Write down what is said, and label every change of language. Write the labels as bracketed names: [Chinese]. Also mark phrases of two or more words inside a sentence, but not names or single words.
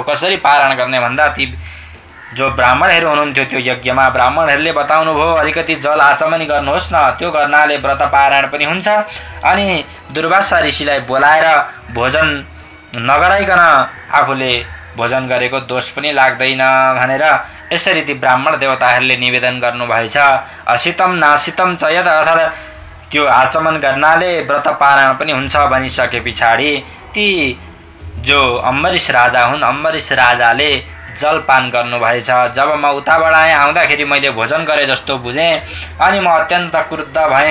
[Nepali] कसरी पारायण गर्ने भन्दा ती जो ब्राह्मणहरू हुनुहुन्थ्यो त्यो यज्ञमा ब्राह्मणहरूले बताउनु भयो, अलिकति जल आचमनी गर्नुहोस् न, त्यो गर्नाले व्रत पारायण पनि हुन्छ, अनि दुर्वासा ऋषिलाई बोलाएर भोजन नगराइकन आफूले भोजन गरेको दोष पनि लाग्दैन भनेर यसरी ती ब्राह्मण देवताहरूले निवेदन गर्नुभएछ। [Sanskrit] असितम नासितम च यद, [Nepali] अर्थात् त्यो आचमन गर्नाले व्रत पारायण पनि हुन्छ भनिसके पछाडि ती जो अम्बरीश राजा हुन्, अम्बरीश राजाले जलपान गर्नुभएछ। जब म उताबाट आएँ, आउँदाखेरि मैले भोजन गरे जस्तो बुझेँ, अनि म अत्यन्त क्रुद्ध भएँ।